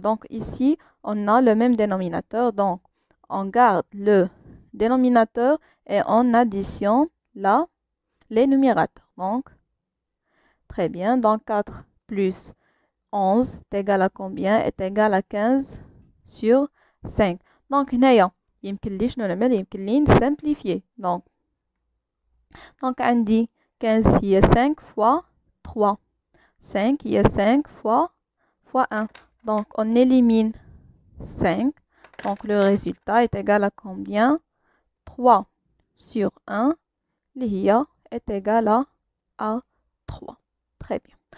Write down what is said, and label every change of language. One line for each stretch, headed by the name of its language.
French: Donc, ici, on a le même dénominateur. Donc, on garde le dénominateur et on additionne là les numérateurs. Donc, très bien. Donc, 4 plus 11 est égal à combien? Est égal à 15 sur 5.
Arabic: Donc, هنايا يمكن لي شنو نعمل؟ يمكن لي نسامبليفيي.
French: Donc عندي 15 هي 5 fois 3. 5 هي 5 fois 1. Donc on élimine 5. Donc le résultat est égal à combien? 3 sur 1
Arabic: اللي هي
French: est égal à 3. Très bien.